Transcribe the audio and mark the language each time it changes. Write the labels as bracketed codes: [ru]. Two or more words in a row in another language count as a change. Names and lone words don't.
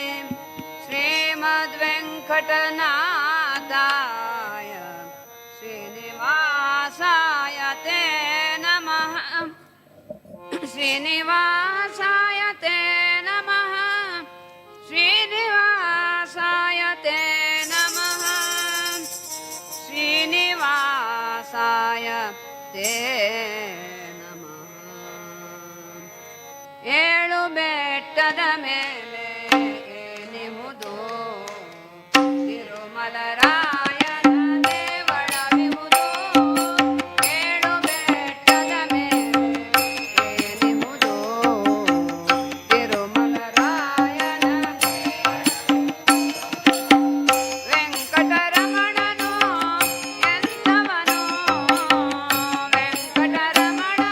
[sa] श्रीमद्वेङ्कटनाथाय श्रीनिवासाय ते नमः श्रीनिवासाय ते नमः श्रीनिवासाय ते नमः श्रीनिवासाय ते नमः [kn] ಏಳು ಬೆಟ್ಟದ ಮೇಲೆ ಏನಿಹುದು ತಿರುಮಲರಾಯನ ದೇವಳವಿಹುದು ಏಳು ಬೆಟ್ಟದ ಮೇಲೆ ಏನಿಹುದು ತಿರುಮಲರಾಯನ ವೆಂಕಟರಮಣನು ಎಂದವನು ವೆಂಕಟರಮಣ